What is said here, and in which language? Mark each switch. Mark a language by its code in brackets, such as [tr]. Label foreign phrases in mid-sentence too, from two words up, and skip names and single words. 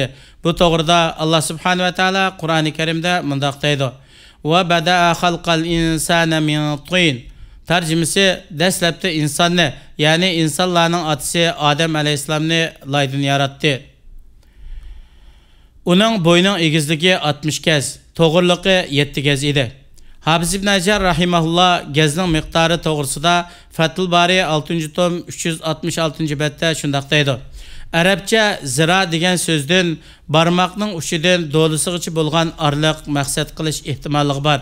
[uz] Bu to'g'rida [ar] الله سبحانه وتعالى [uz] Qur'oni Karimda mundaq deydi: [ar] "وبدأ خلق الإنسان من طين." [uz] Tarjimasi dastlabda insonni, ya'ni insonlarning otasi Adem aleyhisselamni laydan yaratdi. Uning bo'yning egizligi 60 kez, to'g'riliqi 7 kez edi. Hafiz ibn Hajar rahimahulloh gazning miqdori to'g'risida Fathul Bari 6-tom 366-betda shunday deydi: Arabcha zira degan so'zdan barmoqning uchidan do'lisigacha bo'lgan arliq maqsad qilish ehtimolligi bor.